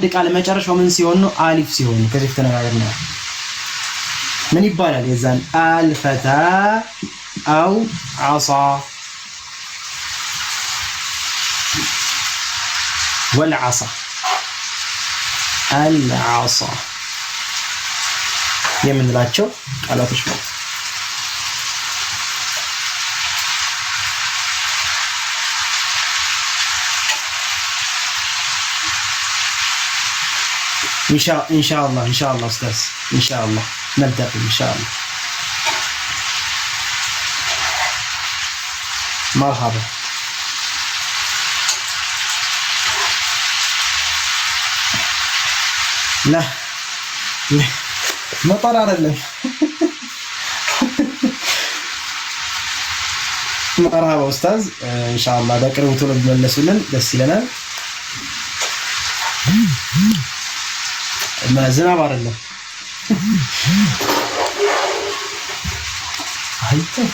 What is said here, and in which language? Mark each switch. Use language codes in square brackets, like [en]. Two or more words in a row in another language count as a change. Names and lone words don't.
[am] ቃል መጨረሻው ምን ሲሆን ነው አሊፍ ሲሆን ከዚህ ተነጋግረና ምን ይባላል የዛን አልፈታ [ar] أو عصا والعصا العصا [am] የምንላቸው ቃላቶች ነው [ar] ان شاء الله استاذ ان شاء الله نبدا ان شاء الله مرحبا لا مطر አይደለም مرحبا استاذ ان شاء الله [am] በቅርቡ ቶሎ ብመለሱልን ደስ ይለናል ዝናብ አይደለም አይተ